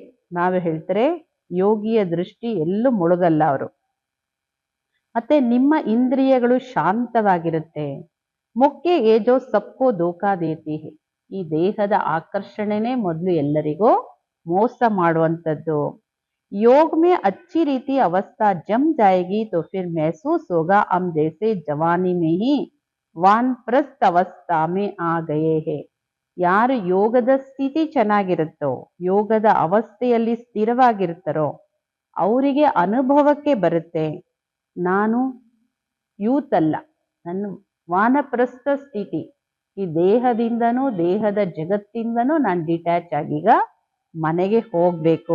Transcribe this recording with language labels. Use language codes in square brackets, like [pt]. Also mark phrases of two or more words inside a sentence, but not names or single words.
[kn] ಬಾಬಾ ಹೇಳ್ತಾರೆ ಯೋಗಿಯ ದೃಷ್ಟಿ ಎಲ್ಲೂ ಮುಳುಗಲ್ಲ ಅವರು. ಮತ್ತೆ ನಿಮ್ಮ ಇಂದ್ರಿಯಗಳು ಶಾಂತವಾಗಿರುತ್ತೆ. [hi] मुख्य एजो सबको धोखा देती है. [kn] ಈ ದೇಹದ ಆಕರ್ಷಣೆನೇ ಮೊದಲು ಎಲ್ಲರಿಗೂ ಮೋಸ ಮಾಡುವಂಥದ್ದು. [hi] योग में अच्छी रीति अवस्था जम जाएगी तो फिर महसूस होगा हम जैसे जवानी में ही वानप्रस्थ अवस्था में आ गए हैं. [kn] ಯಾರು ಯೋಗದ ಸ್ಥಿತಿ ಚೆನ್ನಾಗಿರುತ್ತೋ, ಯೋಗದ ಅವಸ್ಥೆಯಲ್ಲಿ ಸ್ಥಿರವಾಗಿರ್ತಾರೋ ಅವರಿಗೆ ಅನುಭವಕ್ಕೆ ಬರುತ್ತೆ ನಾನು ಯೂತ್ ಅಲ್ಲ, ನನ್ನ ವಾನಪ್ರಸ್ಥ ಸ್ಥಿತಿ. ಈ ದೇಹದಿಂದನೂ ದೇಹದ ಜಗತ್ತಿಂದನೂ ನಾನು ಡಿಟ್ಯಾಚ್ ಆಗೀಗ ಮನೆಗೆ ಹೋಗ್ಬೇಕು.